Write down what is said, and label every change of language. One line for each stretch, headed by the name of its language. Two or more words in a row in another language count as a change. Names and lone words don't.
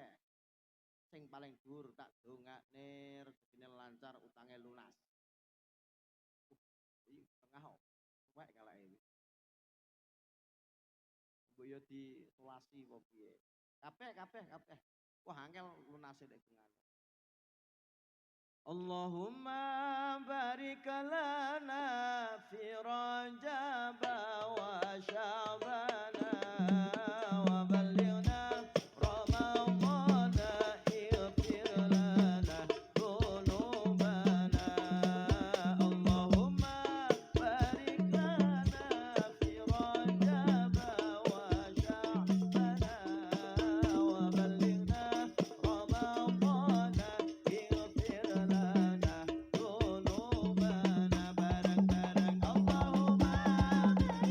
Javanese: Sing paling dhuwur tak dongakne rezekine lancar, utange lunas. Iki tengah wae kalake. Mbok yo disolasi apa piye? Kabeh. Wah angel lunase nek tengah.
Arabic: اللهم بارك لنا في رجب وشعبان وبلغنا رمضان اغفر لنا ذنوبنا. اللهم بارك لنا في رجب وشعبان وبلغنا رمضان اغفر لنا ذنوبنا.
Javanese: Barang-barang Allahumma